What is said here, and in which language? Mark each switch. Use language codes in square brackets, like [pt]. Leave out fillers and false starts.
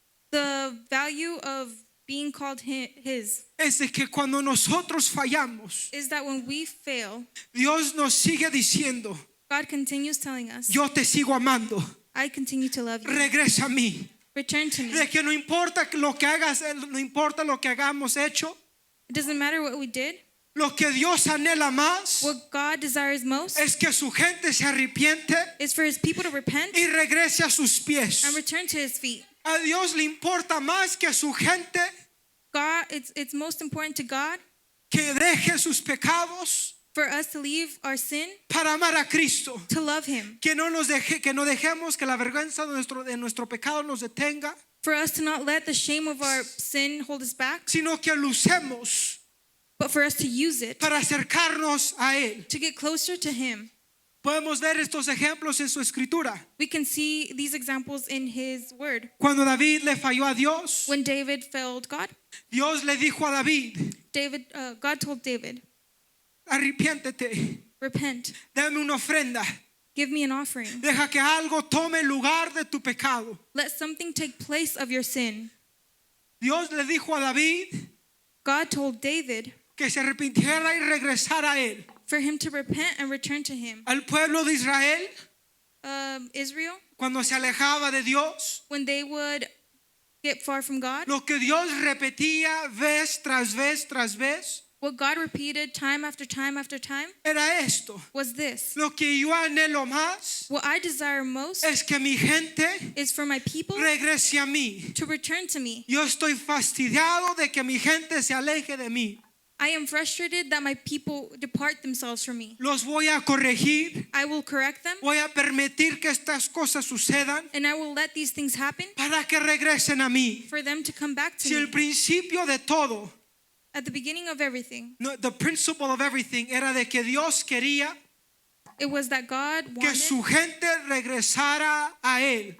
[en] the value of being called his [es] es de que cuando nosotros fallamos, [en] is that when we fail, [es] Dios nos sigue diciendo, [en] God continues telling us, [es] yo te sigo amando, [en] I continue to love you. [es] regresa a mí. [en] Return to me. [es] De que no importa lo que hagas, no importa lo que hagamos hecho, [en] It doesn't matter what we did. [es] lo que Dios anhela más [en] What God desires most [es] es que su gente se arrepiente [en] is for his people to repent [es] y regrese a sus pies. [en] and return to his feet. [es] A Dios le importa más que a su gente [en] God, it's most important to God [es] que deje sus pecados [en] for us to leave our sin, [es] para amar a Cristo. [en] to love him, [es] Que no dejemos que la vergüenza de nuestro pecado nos detenga, [en] for us to not let the shame of our sin hold us back, [es] sino que lo usemos [en] but for us to use it [es] para acercarnos a Él. [en] to get closer to him. [es] Podemos ver estos ejemplos en su escritura. [en] We can see these examples in his word. [es] Cuando David le falló a Dios, [en] When David failed God, [es] Dios le dijo a David, [en] God told David, [es] arrepiéntete, [en] repent, [es] dame una ofrenda, [en] give me an offering. [es] deja que algo tome el lugar de tu pecado. [en] Let something take place of your sin. [es] Dios le dijo a David [en] God told David [es] que se arrepintiera y regresara a Él. [en] for him to repent and return to him. [es] Al pueblo de Israel, [en] Israel, [es] cuando se alejaba de Dios, [en] when they would get far from God, [es] lo que Dios repetía vez tras vez tras vez [en] what God repeated time after time after time [es] era esto. [en] was this. [es] Lo que yo anhelo más [en] What I desire most [es] es que mi gente [en] is for my people [es] regrese a mí. [en] to return to me. [es] Yo estoy fastidiado de que mi gente se aleje de mí. [en] I am frustrated that my people depart themselves from me. [es] Los voy a corregir. [en] I will correct them, [es] Voy a permitir que estas cosas sucedan [en] and I will let these things happen [es] para que regresen a mí. [en] for them to come back to [es] Si el [en] me. [es] principio de todo, [en] At the beginning of everything, the principle of everything, [es] era de que Dios quería [en] it was that God [es] que [en] wanted [es] su gente regresara a Él.